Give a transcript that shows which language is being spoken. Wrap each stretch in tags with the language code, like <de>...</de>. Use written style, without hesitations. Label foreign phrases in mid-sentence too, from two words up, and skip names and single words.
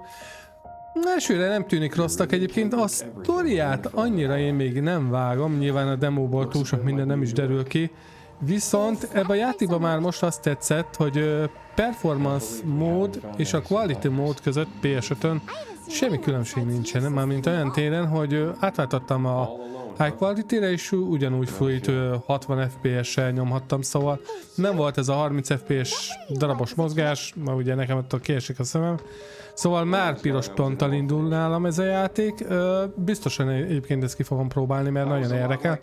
<hu>Elsőre nem tűnik rossznak egyébként, a sztoriát annyira én még nem vágom, nyilván a demóból túl sok minden nem is derül ki, viszont ebben a játékban már most azt tetszett, hogy performance mód és a quality mód között PS5-ön semmi különbség nincsen, mármint olyan téren, hogy átváltottam a</hu> <en>high quality-</en> <hu>re és ugyanúgy fújt 60 FPS-sel nyomhattam, szóval nem volt ez a 30 FPS darabos mozgás, mert ugye nekem attól kiesik a szemem. Szóval már piros ponttal indul nálam ez a játék, biztosan egyébként ezt ki fogom próbálni, mert nagyon érdekel.</hu>